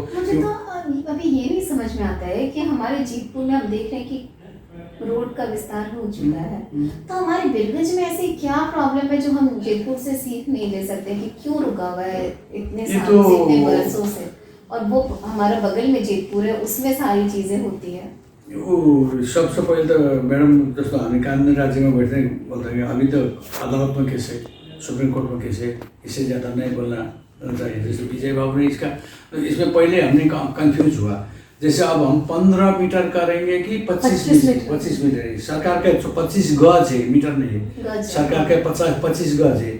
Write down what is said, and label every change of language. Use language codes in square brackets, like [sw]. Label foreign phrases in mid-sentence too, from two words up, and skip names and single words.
[hi] मुझे तो अभी ये नहीं समझ में आता है कि हमारे जीतपुर में हम देख रहे हैं कि रोड का विस्तार हो चुका है, तो हमारे बीरगंज में ऐसी क्या प्रॉब्लम है जो हम जीतपुर से सीख नहीं ले सकते कि क्यों रुका हुआ है इतने सालों से, इतने बरसों से? और वो हमारा बगल में जीतपुर है, उसमें सारी चीजें होती है। वो सबसे पहले तो मैडम [ne] जस्तो हामी [hi] कानुनी राज्य में बैठते बोलते हैं, अभी तो अदालत में केस है, [en] Supreme Court [hi] में केस है, इससे ज़्यादा नहीं बोलना चाहिए। जैसे विजय बाबू ने इसमें पहले हमने कंफ्यूज हुआ। जैसे अब हम 15 मीटर करेंगे कि 25 मीटर है। सरकार के 25 गज है, मीटर नहीं है, सरकार के 25 गज है।